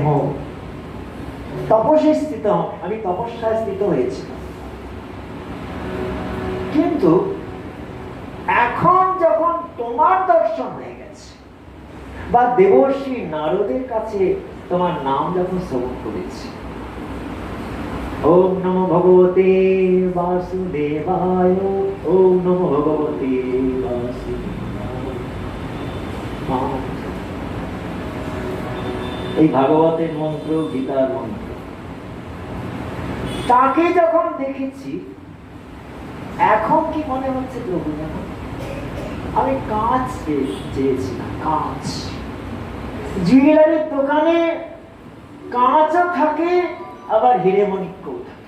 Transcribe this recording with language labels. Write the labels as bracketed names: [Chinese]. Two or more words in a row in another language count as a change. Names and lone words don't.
[Bangla] তপস্যায় স্থিত, আমি তপস্যায় স্থিত হয়েছিলাম। কিন্তু এখন যখন তোমার দর্শন হয়ে গেছে, বা দেবর্ষি নারদের কাছে তোমার নাম যখন শ্রবণ করেছি, [Sanskrit] ওম নমো ভগবতে বাসুদেবায়, ওম নমো ভগবতে বাসুদেবায়। [Bangla] এই ভাগবতের মন্ত্র, গীতার মন্ত্র, তাকে যখন দেখেছি এখন কি মনে হচ্ছে প্রভু জানো, আমি কাঁচ চেয়েছিলাম, কাঁচ। জুয়েলারির দোকানে কাঁচও থাকে, আবার হিরে মণিক্যও থাকে।